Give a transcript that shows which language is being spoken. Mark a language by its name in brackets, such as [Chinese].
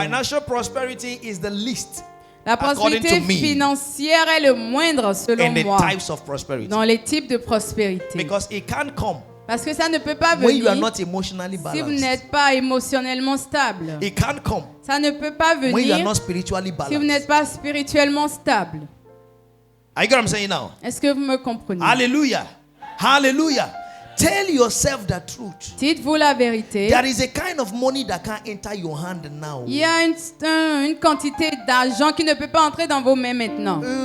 [English] Financial prosperity is the least [French] La [English] according [French] prospérité [English] to me, [French] financière est le moindre selon [English] in the [French] moi [English] types of prosperity. [French] dans les types de prospérité. [English] Because it can't come [French] Parce que ça ne peut pas [English] when you are [French] venir [English] not emotionally [French] si vous [English] balanced. [French] n'êtes pas émotionnellement stable. [English] It can't come [French] Ça ne peut pas [English] when you are [French] venir [English] not spiritually [French] si vous [English] balanced. [French] n'êtes pas spirituellement stable. [English] Are you get what I'm saying now? [French] Est-ce que vous me comprenez? [English] Hallelujah. Hallelujah. Tell yourself the truth. [French] Dites-vous la vérité. [English] There is a kind of money that can't enter your hand now. [French] Il y a une quantité d'argent qui ne peut pas entrer dans vos mains maintenant.